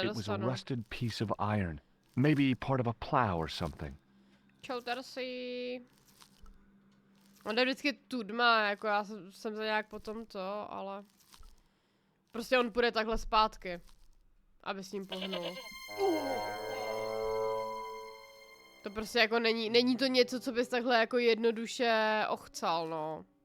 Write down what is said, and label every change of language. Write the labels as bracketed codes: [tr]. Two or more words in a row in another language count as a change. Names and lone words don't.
[en] It was a [cs] nedostanu. [en] rusted piece of iron. Maybe part of a plow or something. [cs] Čau, Tarsi. On jde vždycky tudma, jako já jsem za nějak po tomto, ale... Prostě on půjde takhle zpátky. Aby s ním pohnul. To prostě jako není to něco, co bys takhle jako jednoduše ochcal, no.